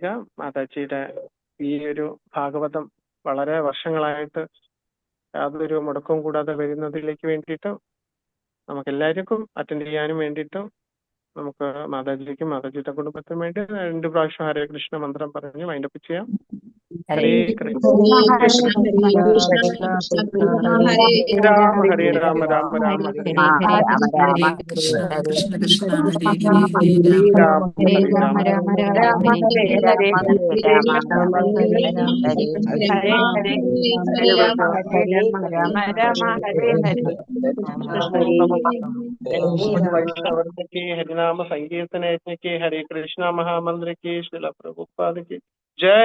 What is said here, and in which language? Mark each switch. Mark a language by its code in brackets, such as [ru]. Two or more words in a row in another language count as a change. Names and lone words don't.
[ml] മാതാജിയുടെ ഈ ഒരു ഭാഗവതം വളരെ വർഷങ്ങളായിട്ട് യാതൊരു മുടക്കവും കൂടാതെ വരുന്നതിലേക്ക് വേണ്ടിയിട്ട് നമുക്ക് എല്ലാവർക്കും അറ്റൻഡ് ചെയ്യാനും വേണ്ടിയിട്ട് നമുക്ക് മാതാജിക്കും മാതാജിയുടെ കുടുംബത്തിനും വേണ്ടി 2 പ്രാവശ്യം ഹരേ കൃഷ്ണ മന്ത്രം പറഞ്ഞ് വൈൻഡപ്പ് ചെയ്യാം. [sa] ഹരേ കൃഷ്ണ. രാമ ഹരേ രാമ രാമ രാമ ഹരേ കൃഷ്ണ കൃഷ്ണ കൃഷ്ണ ഹരേ ഹരേ രാമ ഹരേ രാമ [hi] वैष्णव की हरिनाम संकीर्तन यज्ञ की हरे कृष्णा महामंत्र की श्रील प्रभुपाद की जय।